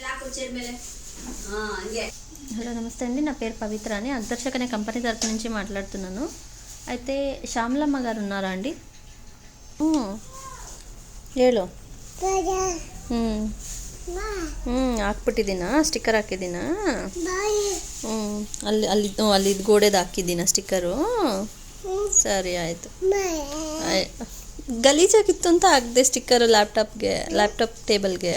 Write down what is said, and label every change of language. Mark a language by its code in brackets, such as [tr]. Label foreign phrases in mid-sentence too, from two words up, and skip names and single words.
[te] హలో నమస్తే అండి, నా పేరు పవిత్ర అని అగ్దర్శక్ అనే కంపెనీ తరపు నుంచి మాట్లాడుతున్నాను. అయితే శ్యామలమ్మ గారు ఉన్నారా అండి? [kn] ಹೇಳು. ಹಾಕ್ಬಿಟ್ಟಿದ್ದೀನಾ ಸ್ಟಿಕ್ಕರ್ ಹಾಕಿದ್ದೀನಾ? ಅಲ್ಲಿ ಗೋಡೆದು ಹಾಕಿದ್ದೀನಾ ಸ್ಟಿಕ್ಕರು? ಸರಿ ಆಯಿತು. ಗಲೀಜಾಗಿತ್ತು ಅಂತ ಹಾಕಿದೆ ಸ್ಟಿಕ್ಕರು ಲ್ಯಾಪ್ಟಾಪ್ ಟೇಬಲ್ಗೆ.